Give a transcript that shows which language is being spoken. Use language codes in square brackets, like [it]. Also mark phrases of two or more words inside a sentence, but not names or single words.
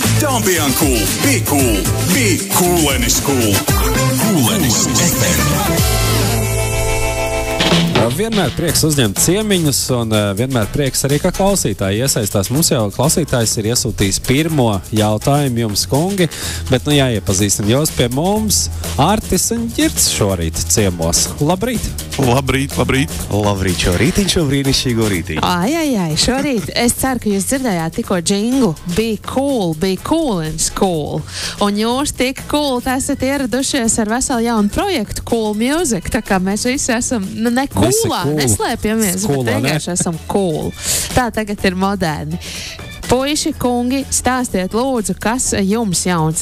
[en] Don't be uncool, be cool, be cool and it's cool. [lv] Kūlenis FM. Vienmēr prieks uzņemt ciemiņus un vienmēr prieks arī, ka klausītāji iesaistās. Mums jau klausītājs ir iesūtījis pirmo jautājumu jums, kungi, bet jāiepazīstam jūs pie mums. Artis un Ģirds šorīt ciemos. Labrīt! Labrīt, labrīt! Labrīt, šorītiņ, šo brīnišķīgo rītiņu. Ai, šorīt. Es ceru, ka jūs dzirdējāt tikko džinglu. [en] Be cool and school. [lv] Un jūs tik cool esat ieradušies ar veselu jaunu projektu Cool Music. Tā kā mēs visi esam, coolā, neslēpjamies, bet vienkārši esam cool. Tā tagad ir moderni. Puiši, kungi, stāstiet lūdzu, kas jums jauns.